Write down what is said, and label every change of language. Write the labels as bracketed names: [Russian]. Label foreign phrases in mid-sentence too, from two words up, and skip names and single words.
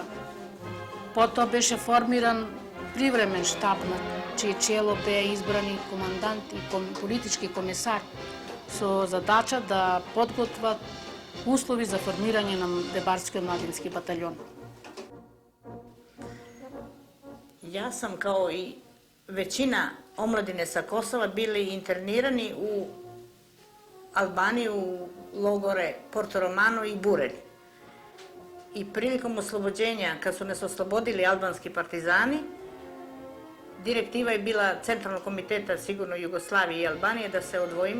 [Macedonian] Потоа беше формиран привремен штаб на чие чело беа избрани командант и политички комесар со задача да подготват услови за формирање на Дебарскиот младински батальон. [Serbian] Јас сам као и većina omladine sa Kosova bili internirani u Albaniji, u logore Porto Romano i Burelj. I prilikom oslobođenja, kad su nas oslobodili albanski partizani, direktiva je bila Centralnog komiteta sigurno Jugoslavije i Albanije da se odvojimo.